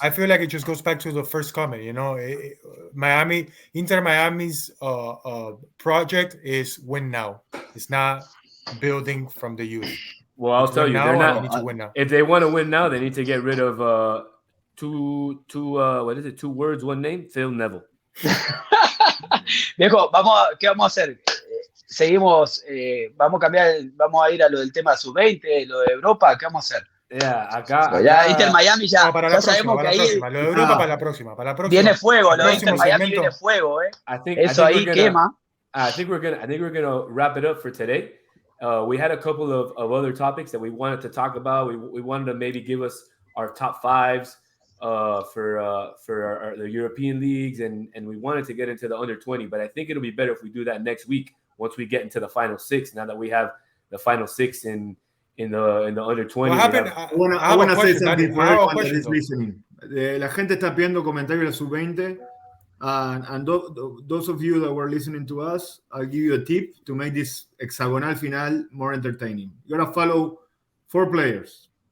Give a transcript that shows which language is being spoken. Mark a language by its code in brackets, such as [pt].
[en] I feel like it just goes back to the first comment. You know, Inter Miami's project is win now. It's not building from the youth. Well, I'll tell you, they're not. If they want to win now, they need to get rid of two words, one name, Phil Neville. [es] Viejo, ¿qué vamos a hacer? Seguimos, vamos a ir a lo del tema sub-20, lo de Europa, ¿qué vamos a hacer? Acá Inter Miami ya sabemos que ahí lo de Europa para la próxima. Viene fuego, lo de Inter Miami viene fuego, Eso ahí quema. [en] I think we're gonna wrap it up for today. We had a couple of other topics that we wanted to talk about. We wanted to maybe give us our top fives for the European leagues, and we wanted to get into the under 20. But I think it'll be better if we do that next week once we get into the final six. Now that we have the final six in the under 20. What happened? I want to say something for everyone that is listening. [es] La gente está pidiendo comentarios de la sub-20. [en] And those of you that were listening to us, I'll give you a tip to make this hexagonal final more entertaining. You're going to follow 4 players.